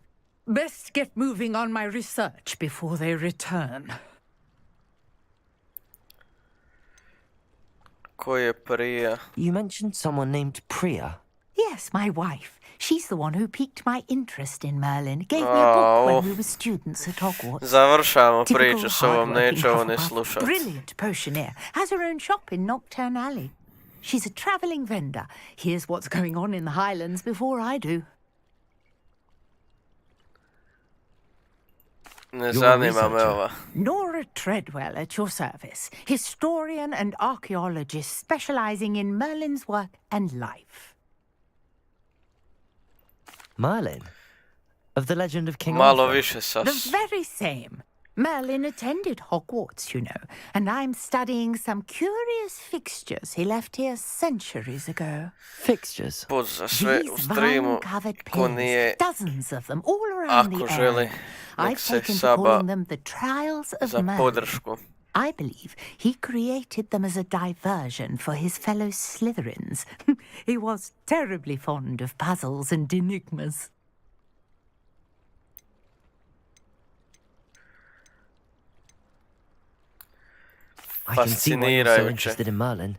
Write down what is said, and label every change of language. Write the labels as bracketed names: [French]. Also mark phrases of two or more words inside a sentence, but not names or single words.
[English] Best get moving on my research before they return. [Croatian] Ko je Priya? [English] You mentioned someone named Priya. Yes, my wife. She's the one who piqued my interest in Merlin. Gave me a book when we were students at Hogwarts. [Croatian] Završavamo priču s ovom, neću ovo ne slušat. [English] Brilliant potioneer. Has her own shop in Nocturne Alley. She's a travelling vendor. Here's what's going on in the Highlands before I do. [Croatian] Ne zanima me ova. [English] Nora Treadwell at your service. Historian and archaeologist specializing in Merlin's work and life. Merlin? Of the legend of King [Croatian] Malo [English] Arthur? [Croatian] više sas. [English] The very same. Merlin attended Hogwarts, you know, and I'm studying some curious fixtures he left here centuries ago. Fixtures? [Croatian] Pozdrav sve u streamu, ko nije, [English] dozens of them all around [Croatian] ako [English] the [Croatian] želi, [English] area. [Croatian] nek [English] I've [Croatian] se [English] taken to [Croatian] saba [English] calling them the Trials of [Croatian] za [English] Merlin. [Croatian] podršku. [English] I believe he created them as a diversion for his fellow Slytherins. He was terribly fond of puzzles and enigmas. I can see why you're so interested in Merlin.